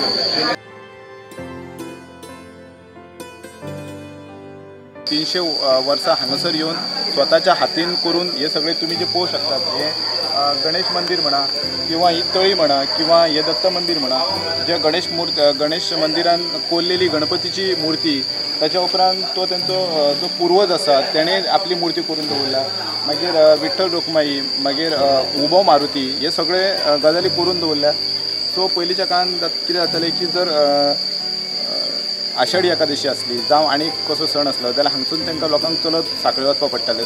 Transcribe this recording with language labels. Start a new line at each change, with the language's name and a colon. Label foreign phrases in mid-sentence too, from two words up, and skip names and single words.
Konkani: 300 वर्सां हांगासर येऊन स्वतःच्या हातीन करून हे सगळे तुम्ही जे पळोवंक शकतात. हे गणेश मंदिर म्हणा किंवा ही तळी म्हणा किंवा हे दत्त मंदिर म्हणा, जे गणेश मंदिरान कोरलेली गणपतीची मूर्ती, त्याच्या उपरांत तो त्यांचो जो पूर्वज आसा तेणे आपली मूर्ती करून दवरला. मागीर विठ्ठल रुक्माई, मागीर उबो मारुती, हे सगळे गजाली करून दवरल्या. सो पयलींच्या काळांत कितें जातालें की जर आषाढी एकादशी असली जावं आनी कसो सण असलो जाल्यार हांगसून तांकां लोकांक चलत सांखळे वचपाक पडटालें.